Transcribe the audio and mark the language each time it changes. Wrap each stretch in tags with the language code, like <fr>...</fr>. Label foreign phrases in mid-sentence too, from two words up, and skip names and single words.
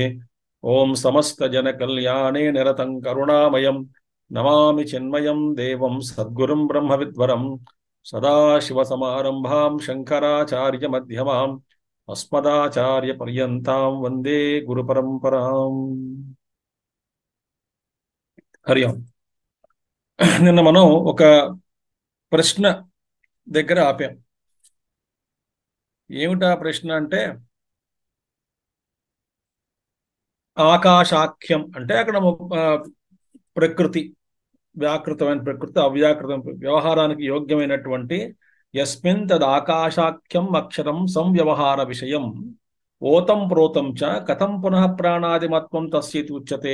<sa>ओम समस्तजनकल्याणे निरतं करुणामयं नमामि चिन्मयं देवं सद्गुरुं ब्रह्मविद्वरं सदाशिवसमारम्भां शङ्कराचार्यमध्यमाम् अस्मदाचार्यपर्यन्तां वन्दे गुरुपरम्पराम्। హరి ఓం.</sa> <te>నిన్న మనం ఒక ప్రశ్న దగ్గర ఆపాం. ఏమిటా ప్రశ్న అంటే ఆకాశాఖ్యం అంటే అక్కడ ప్రకృతి, వ్యాకృతమైన ప్రకృతి, అవ్యాకృతం వ్యవహారానికి యోగ్యమైనటువంటి</te> <sa>యస్మిన్ తద్ ఆకాశాఖ్యం అక్షరం సంవ్యవహార విషయం ఓతం ప్రోతం చ కథం పునః ప్రాణాదిమత్వం తస్యతి ఉచ్యతే.</sa>